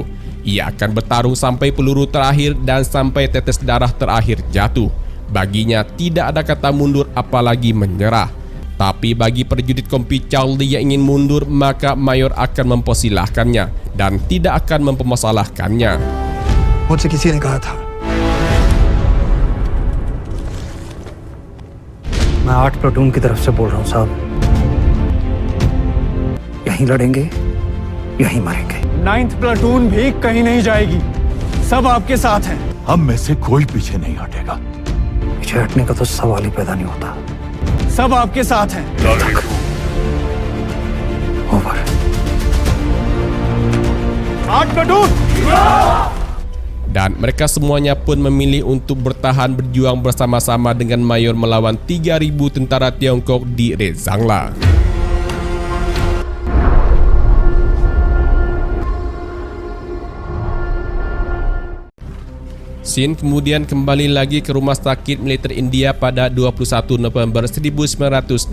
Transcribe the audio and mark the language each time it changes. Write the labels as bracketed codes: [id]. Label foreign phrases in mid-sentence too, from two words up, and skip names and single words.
[id] Ia akan bertarung sampai peluru terakhir dan sampai tetes darah terakhir jatuh. Baginya tidak ada kata mundur apalagi menyerah. Tapi bagi prajurit Kompi Charlie yang ingin mundur, maka Mayor akan mempersilahkannya dan tidak akan mempermasalahkannya. [hi] मुझसे किसी ने कहा था मैं 8 प्लाटून की तरफ से बोल रहा हूँ साहब, यहीं लड़ेंगे यहीं मरेंगे। 9th प्लाटून भी कहीं नहीं जाएगी, सब आपके साथ हैं। हम में से कोई पीछे नहीं हटेगा। पीछे हटने का तो सवाल ही पैदा नहीं होता। सब आपके साथ हैं। ओवर। 8 प्लाटून। [id] Dan mereka semuanya pun memilih untuk bertahan berjuang bersama-sama dengan Mayor melawan 3.000 tentara Tiongkok di Rezangla. Sin kemudian kembali lagi ke rumah sakit militer India pada 21 November 1962.